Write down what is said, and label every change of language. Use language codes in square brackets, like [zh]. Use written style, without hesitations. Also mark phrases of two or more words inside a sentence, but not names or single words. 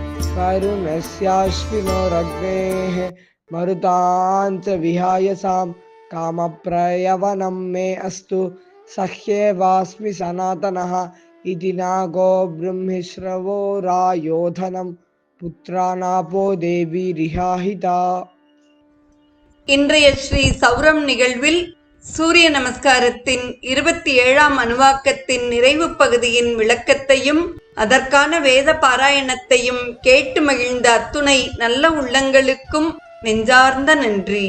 [sa] वरुणस्याश्विनोरग्नेः मरुतां च विहायसां कामप्रयवनं मे अस्तु सह्येवास्मि सनातनः इति नागो ब्रह्मिश्रवो रायोधनं पुत्रानापो देवी रिहाहिता. [ta] இன்றைய ஸ்ரீ சௌரம் நிகழ்வில் சூரிய நமஸ்காரத்தின் 27ஆம் அணுவாக்கத்தின் நிறைவு பகுதியின் விளக்கத்தையும் அதற்கான வேத பாராயணத்தையும் கேட்டு மகிழ்ந்த அத்துணை நல்ல உள்ளங்களுக்கும் நெஞ்சார்ந்த நன்றி.